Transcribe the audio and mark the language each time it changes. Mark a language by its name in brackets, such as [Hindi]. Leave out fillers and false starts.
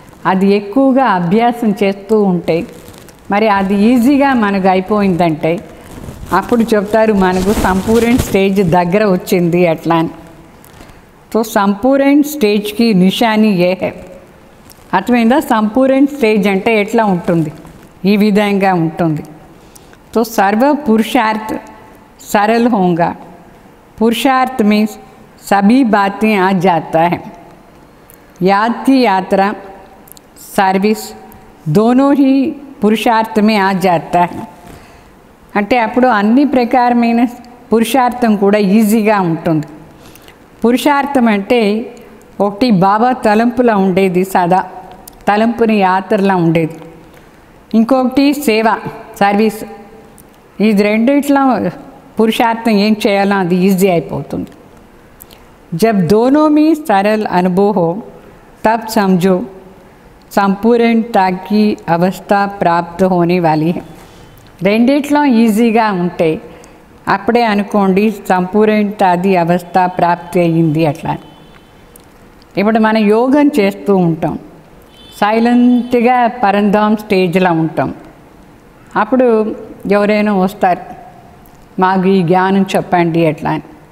[Telugu] అది ఎక్కువగా అభ్యాసం చేస్తూ ఉంటే మరి అది ఈజీగా మనకు అయిపోయిందంటే అప్పుడు చెప్తారు మనకు సంపూర్ణ స్టేజ్ దగ్గర వచ్చింది అట్లా అని. [Hindi] तो సంపూర్ణ స్టేజ్కి నిశాని ఏ హై. [Telugu] అర్థమైందా? సంపూర్ణ స్టేజ్ అంటే ఎట్లా ఉంటుంది, ఈ విధంగా ఉంటుంది. [Hindi] तो सर्व पुरुषार्थ सरल होगा, पुरुषार्थ में सभी बातें आ जाता है, याद की यात्रा सर्विस दोनों ही पुरुषार्थ में आ जाता है. [Telugu] అంటే అప్పుడు అన్ని ప్రకారమైన పురుషార్థం కూడా ఈజీగా ఉంటుంది. పురుషార్థం అంటే ఒకటి బాబా తలంపులా ఉండేది, సదా తలంపుని యాత్రలా ఉండేది. ఇంకొకటి సేవ, సర్వీస్. ఇది రెండిట్లో పురుషార్థం ఏం చేయాలో అది ఈజీ అయిపోతుంది. [Hindi] जब दोनों में सरल अनुभव हो तब समझो संपूर्णता की अवस्था प्राप्त होने वाली है. [Telugu] రెండిట్లో ఈజీగా ఉంటే అప్పుడే అనుకోండి సంపూర్ణతాది అవస్థ ప్రాప్తి అయ్యింది అట్లా. ఇప్పుడు మనం యోగం చేస్తూ ఉంటాం, సైలెంట్గా పరంధామ్ స్టేజ్లో ఉంటాం. అప్పుడు ఎవరైనా వస్తారు, మాకు ఈ జ్ఞానం చెప్పండి అట్లా అని.